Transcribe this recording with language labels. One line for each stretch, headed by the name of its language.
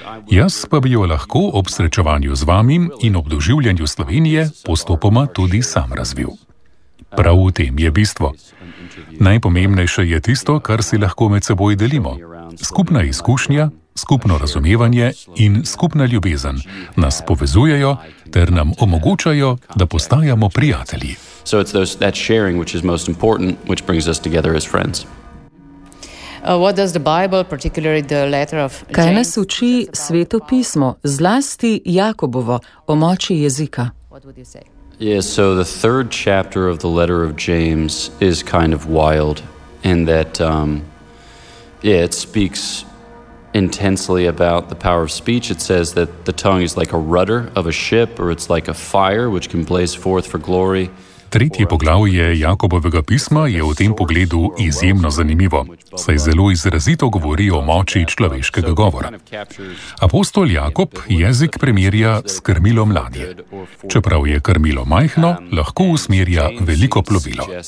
Slovenian: Jaz pa bi jo lahko ob srečevanju z vami in ob doživljanju Slovenije postopoma tudi sam razvil. Prav v tem je bistvo. Najpomembnejše je tisto, kar si lahko med seboj delimo. Skupna izkušnja, skupno razumevanje in skupna ljubezen nas povezujejo ter nam omogočajo, da postajamo prijatelji.
English: So it's that sharing which is most important, which brings us together as friends. What does the Bible, particularly the letter of James,
Slovenian: kaj nas uči Sveto pismo, zlasti Jakobovo, o moči jezika?
English: Yes, so the third chapter of the letter of James is kind of wild in that it speaks intensely about the power of speech. It says that the tongue is like a rudder of a ship, or it's like a fire which can blaze forth for glory.
Slovenian: Tretje poglavje Jakobovega pisma je v tem pogledu izjemno zanimivo, saj zelo izrazito govori o moči človeškega govora. Apostol Jakob jezik primerja s krmilom ladje. Čeprav je krmilo majhno, lahko usmerja veliko plovilo.